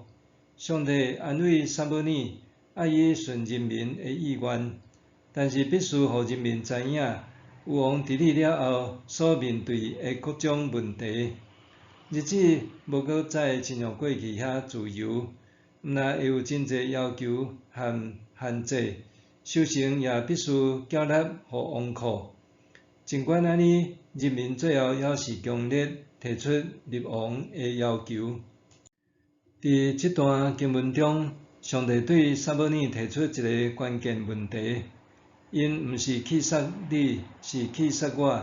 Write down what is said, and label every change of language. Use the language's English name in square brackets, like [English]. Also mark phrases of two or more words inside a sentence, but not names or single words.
[Min Nan Chinese] 上帝安慰撒母耳，爱伊顺人民的意愿，但是必须互人民知影，有王治理了后所面对的各种问题。日子无搁再亲像过去遐自由，毋但会有真侪要求和限制，修行也必须缴纳互王库。尽管安尼，人民最后还是强烈提出立王的要求。伫这段经文中，上帝对撒母耳提出一个关键问题：因毋是去杀你，是去杀我。